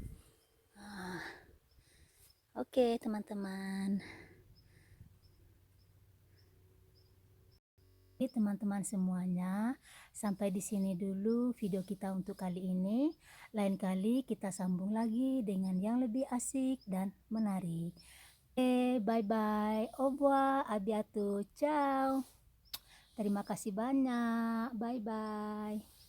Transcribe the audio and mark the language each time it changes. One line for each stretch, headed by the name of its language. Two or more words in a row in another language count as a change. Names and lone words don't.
Indonesian: Oke teman-teman. Teman-teman semuanya, sampai di sini dulu video kita untuk kali ini. Lain kali kita sambung lagi dengan yang lebih asik dan menarik. Oke,
English: bye bye.
French: Au revoir, à bientôt. Ciao.
Indonesian: Terima kasih banyak.
English: Bye bye.